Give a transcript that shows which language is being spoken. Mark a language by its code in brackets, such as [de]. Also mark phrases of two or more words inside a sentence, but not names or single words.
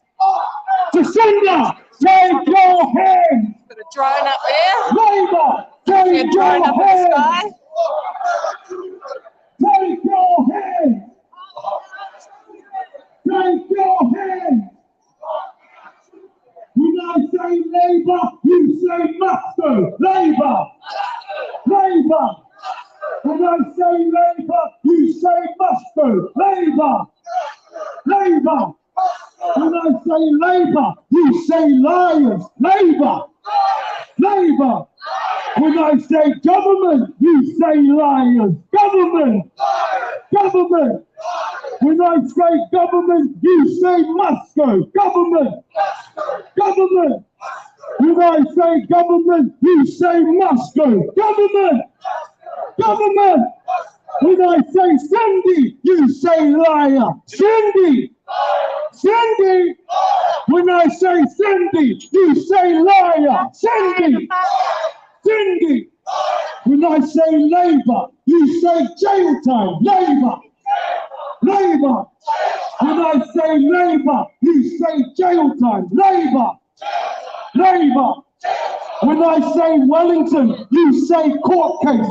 [en] Jacinda, take your hands! Got a drone up there. Labour, take your Drone up in the hands! sky. Take your hands! Take your hands! When I say Labour, you say must go. Labour! Labour! When I say Labour, you say must go. Labour! Labour! When I say Labour, you say liars. Labour! Labour! When I say government, you say liars. Government! Government! When I say government, you say must go. Government! Government! When I say government, you say must go. Government! Government! When I say Cindy, you say liar. Cindy! Cindy! When I say Cindy, you say liar. Cindy! Cindy! When I say Labour, you say jail time. Labour! Labour! When I say Labour, you say jail time. Labour! Labour! When I say Wellington, you say court case.